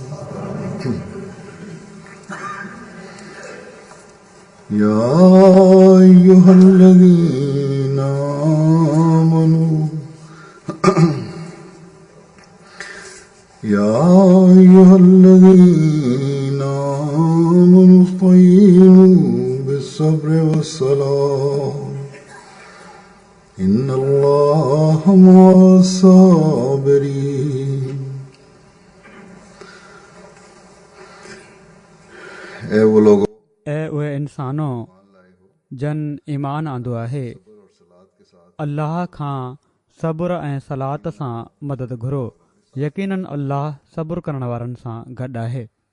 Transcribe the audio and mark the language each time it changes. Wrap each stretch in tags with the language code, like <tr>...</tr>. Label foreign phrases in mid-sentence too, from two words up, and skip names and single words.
<ar>يا أيها الذين آمنوا استعينوا بالصبر والصلاة إن الله مع الصابرين.</ar> <sd>उहे इंसानो जन ईमान आंदो आहे, अल्लाह खां सब्र ऐं सलात सां मदद घुरो। यकीनन अल्लाह सब्र करण वारनि सां गॾु आहे।</sd>